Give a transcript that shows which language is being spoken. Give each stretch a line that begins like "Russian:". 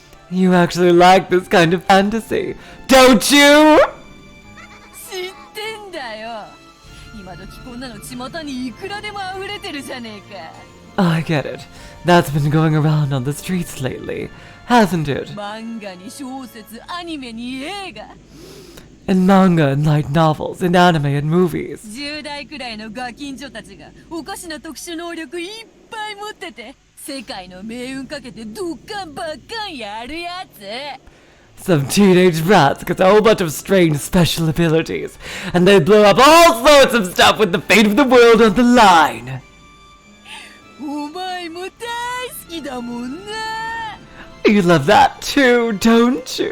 English: You actually like this kind of fantasy, don't you?
Japanese: 知ってんだよ。今時こんなの巷にいくらでも溢れてるじゃねえか。
English: I get it. That's been going around on the streets lately, hasn't it?
Japanese: 漫画に小説、アニメに映画。
English: In manga and light novels, in anime and movies.
Japanese: 10代くらいのガキンチョたちがおかしな特殊能力いっぱい持ってて世界の命運かけてドッカンバッカンやるやつ。
English: Some teenage brats get a whole bunch of strange special abilities, and they blow up all sorts of stuff with the fate of the world on the line.
Japanese: お前も大好きだもんな。
English: You love that too, don't you?